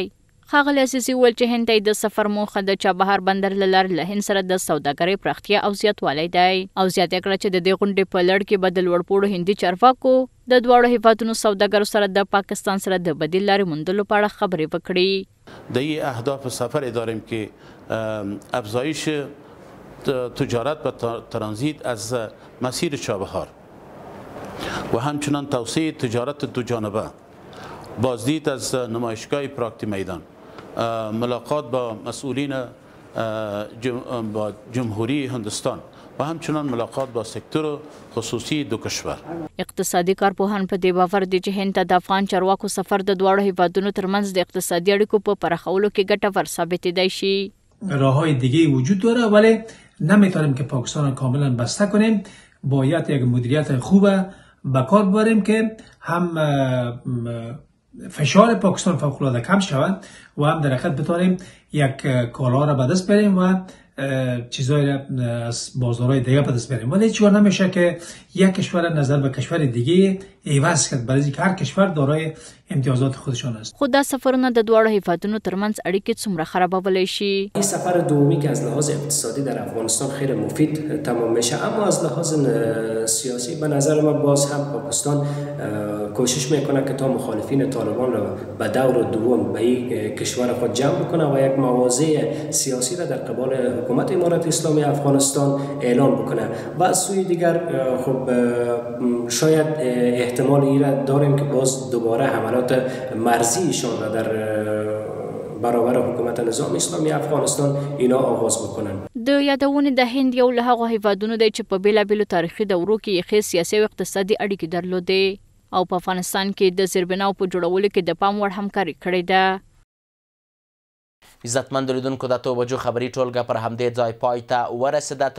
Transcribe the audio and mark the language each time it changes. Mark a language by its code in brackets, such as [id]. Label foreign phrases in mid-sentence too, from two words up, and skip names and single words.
[ps] ښاغلي عزیزي وویل چې هند ته د سفر موخه د چابهار بندر له لارې له هند سره د سوداګرۍ پراختیا او زیاتوالی دی او زیاته کړه چې د دې غونډې په لړ کې به د لوړپوړو هندي چارواکو د دواړو هیوادونو سوداګرو سره د پاکستان سره د بدیل لارې موندلو په اړه خبرې وکړي. [fa] د این اهداف سفر داریم که افزایش تجارت و ترانزیت از مسیر چابهار و همچنان توسعه تجارت دو جانبه، بازدید از نمایشگاه پراکتی میدان، ملاقات با مسئولین با جمهوری هندوستان و همچنان ملاقات با سکتور خصوصی دو کشور. [ps] اقتصادي کارپوهان په دې باور دي چې هند ته د افغان چارواکو سفر د دواړو هیوادونو ترمنځ د اقتصادي اړیکو په پراخولو کې ګټور ثابتېدای شي. [fa] راههای دیگه وجود داره ولی نمیتونیم که پاکستان را کاملا بسته کنیم. باید یک مدیریت خوب به کار ببریم که هم فشار پاکستان فوق‌العاده کم شود و هم در حقیقت بتوانیم یک کالا را به دست بیاریم و چیزایی از بازارهای دیگه به دست بیاریم. ولی چطور نمیشه که یک کشور نظر به کشور دیگه عوض کرد، برای اینکه هر کشور دارای امتیازات خودشان است. [ps] خود دا سفرونه د دواړو هیوادونو ترمنځ اړیکې څومره خرابولی شي؟ [fa] این سفر دومی که از لحاظ اقتصادی در افغانستان خیلی مفید تمام میشه، اما از لحاظ سیاسی به نظر ما باز هم پاکستان کوشش میکنه که تا مخالفین طالبان را به دور دوم به این کشور خود جمع بکنه و یک مواضع سیاسی را در قبال حکومت امارت اسلامی افغانستان اعلان بکنه و از سوی دیگر خب شاید احتمال این را داریم که باز دوباره حملات مرزی ایشان را در برابر حکومت نظام اسلامی افغانستان اینا آغاز بکنن. [ps] د یادونې د هند یو له هغو هیوادونو دی چې په بیلابیلو تاریخي دورو کې یې ښې سیاسي او اقتصادي اړیکې درلودې او په افغانستان کې د زیربناو په جوړولو کې د پام وړ همکاري کړې ده. عزتمند لیدونکو د 2 بجو خبري ټولګه پر همدې ځای پای ته ورسېده.